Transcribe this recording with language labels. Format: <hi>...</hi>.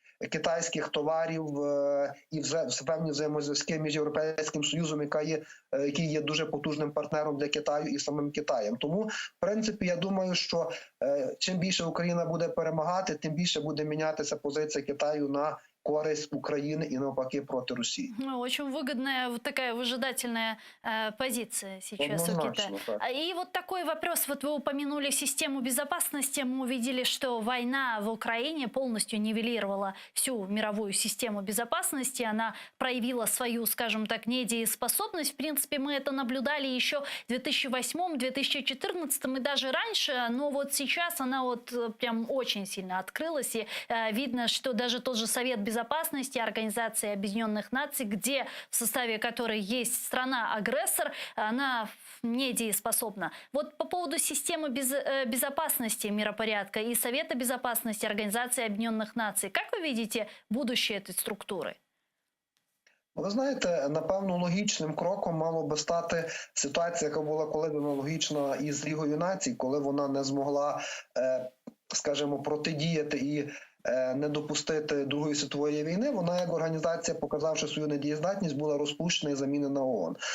<uk>китайських товарів і певні взаємозв'язки між Європейським Союзом, який є дуже потужним партнером для Китаю, і самим Китаєм. Тому, в принципі, я думаю, що чим більше Україна буде перемагати, тим більше буде мінятися позиція Китаю на користь України и навпаки проти Росії.</uk> <ru>Ну, очень выгодная вот такая выжидательная позиция сейчас у</ru> <uk>Однозначно,</uk> <ru>Китая.</ru> <uk>так.</uk> <ru>И вот такой вопрос. Вот вы упомянули систему безопасности. Мы увидели, что война в Украине полностью нивелировала всю мировую систему безопасности. Она проявила свою, скажем так, недееспособность. В принципе, мы это наблюдали еще в 2008-2014 и даже раньше. Но вот сейчас она вот прям очень сильно открылась. И видно, что даже тот же Совет Безопасности Организации Объединенных Наций, где в составе которой есть страна-агрессор, она недееспособна. Вот по поводу системы безопасности миропорядка и Совета Безопасности Организации Объединенных Наций, как вы видите будущее этой структуры?</ru> <uk>Ви знаєте, напевно, логічним кроком мало би стати ситуація, яка була колись аналогічна із Лігою Націй, коли вона не змогла, скажімо, протидіяти і не допустити Другої світової війни. Вона, як організація, показавши свою недієздатність, була розпущена і замінена ООН.</uk>